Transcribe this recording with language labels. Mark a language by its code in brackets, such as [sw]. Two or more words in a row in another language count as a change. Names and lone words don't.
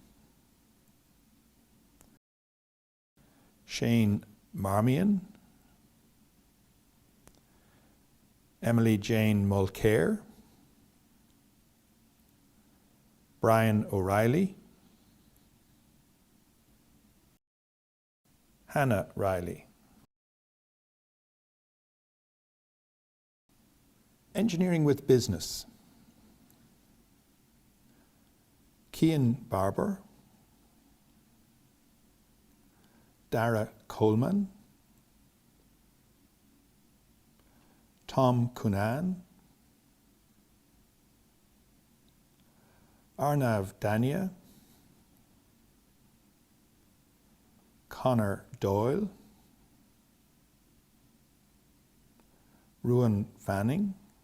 [en] Shane Marmion, Emily Jane Mulcair, Brian O'Reilly, Hannah Riley. Engineering with Business. Cian Barber, Dara Coleman, Tom Cunan, Arnav Dania, Connor Doyle, Ruan Fanning,